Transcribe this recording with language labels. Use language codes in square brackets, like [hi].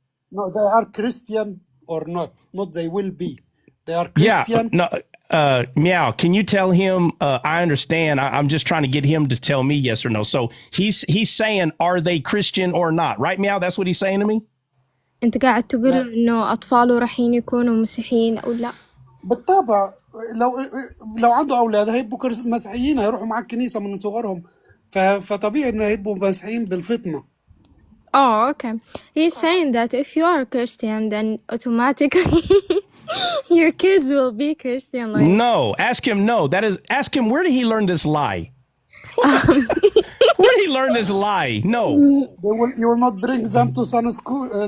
[en] No, they are Christian or not. Not they will be. They are Christian. Yeah. No. Meow. Can you tell him? I understand. I'm just trying to get him to tell me yes or no. So he's saying, are they Christian or not? Right, Meow? That's what he's saying to me. [ar] أنت قاعد تقول إنه أطفاله راحين يكونوا مسيحيين أو لا؟ بالطبع لو عنده أولاد هيبقوا مسيحيين هيروحوا مع الكنيسة من صغرهم فطبيعي إنه هيبقوا مسيحيين بالفطنة. [en] Oh, okay. He's saying that if you are a Christian, then automatically your kids will be Christian. Like no, ask him. No, ask him. Where did he learn this lie? Where did he learn this lie? No. You will not bring them to Sunday school.